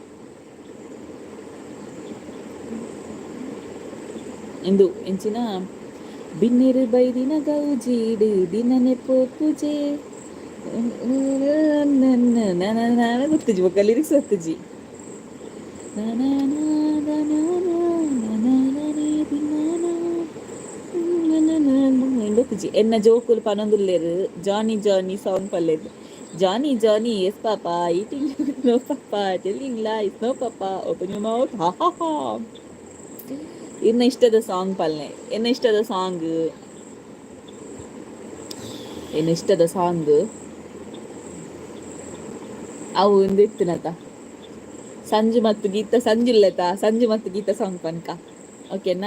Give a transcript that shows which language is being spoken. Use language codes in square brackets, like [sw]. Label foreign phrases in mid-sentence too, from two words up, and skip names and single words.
[tcy] ಇಂದು ಎಂಚಿನ ಬಿನ್ನಿರು ಬೈದಿನ ಗೌಜೀಡು ದಿನನೆ ಪೋಪುಜೆ ಗೊತ್ತುಜಿ ಬೊಕ್ಕ ಲಿರಿಕ್ಸ್ ಗೊತ್ತುಜಿ ಗೊತ್ತುಜಿ ಎನ್ನ ಜೋಕುಲು ಪನೊಂದುಲ್ಲೇರು ಜಾನಿ ಸಾಂಗ್ ಪಲ್ಲೇರು [en] Johnny yes papa eating no papa telling lies no papa open your mouth ಹಾ ಹಾ ಹಾ. [tcy] ಇನ್ನ ಇಷ್ಟದ ಸಾಂಗ್ ಪಲ್ನೆ ಎನ್ನ ಇಷ್ಟದ ಸಾಂಗ್ ಅವು ಇಂದಿತ್ತಿನತ ಸಂಜು ಮತ್ತು ಗೀತ ಸಾಂಗ್ ಪನ್ಕ ಓಕೆನಾ.